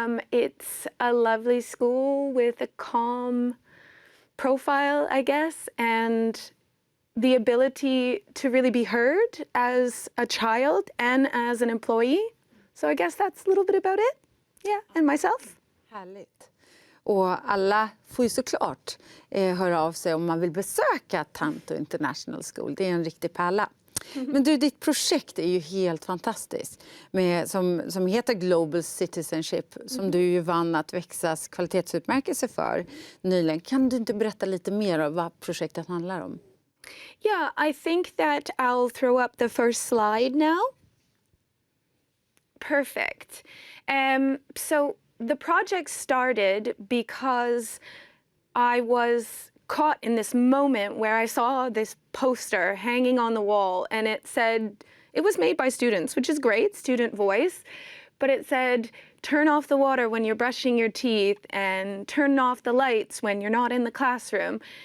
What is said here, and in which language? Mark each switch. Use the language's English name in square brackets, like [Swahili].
[English] It's a lovely school with a calm profile, I guess, and the ability to really be heard as a child and as an employee. So I guess that's a little bit about it. Yeah, and myself. [Swedish] Härligt. Och alla får ju såklart höra av sig om man vill besöka Tanto International School. Det är en riktig pärla. Men du, ditt projekt är ju helt fantastiskt som heter Global Citizenship som du ju vann att Växas kvalitetsutmärkelse för nyligen. Kan du inte berätta lite mer om vad projektet handlar om? [English] Yeah, I think that I'll throw up the first slide now. Perfect. So the project started because I was caught in this moment where I saw this poster hanging on the wall and it said, it was made by students, which is great, student voice, but it said, turn off the water when you're brushing your teeth and turn off the lights when you're not in the classroom.